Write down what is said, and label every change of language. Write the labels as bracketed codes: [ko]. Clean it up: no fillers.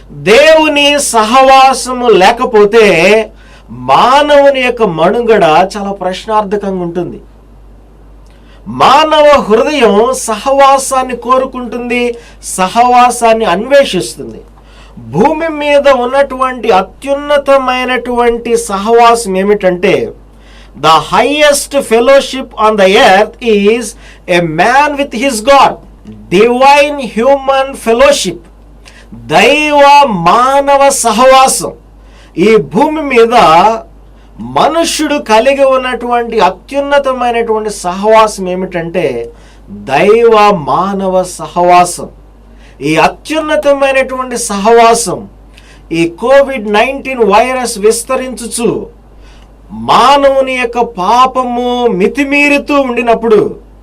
[te] దేవుని సహవాసము లేకపోతే మానవుని యొక్క మనుగడ చాలా ప్రశ్నార్థకంగా ఉంటుంది. మానవ హృదయం సహవాసాన్ని కోరుకుంటుంది, సహవాసాన్ని అన్వేషిస్తుంది. భూమి మీద ఉన్నటువంటి అత్యున్నతమైనటువంటి సహవాసం ఏమిటంటే [en] the highest fellowship on the earth is a man with his God. Divine human fellowship. [te] దైవ మానవ సహవాసం. ఈ భూమి మీద మనుష్యుడు కలిగి ఉన్నటువంటి అత్యున్నతమైనటువంటి సహవాసం ఏమిటంటే దైవ మానవ సహవాసం. ఈ అత్యున్నతమైనటువంటి సహవాసం ఈ కోవిడ్-19 వైరస్ విస్తరించుచు మానవుని యొక్క పాపము మితిమీరుతూ ఉండినప్పుడు,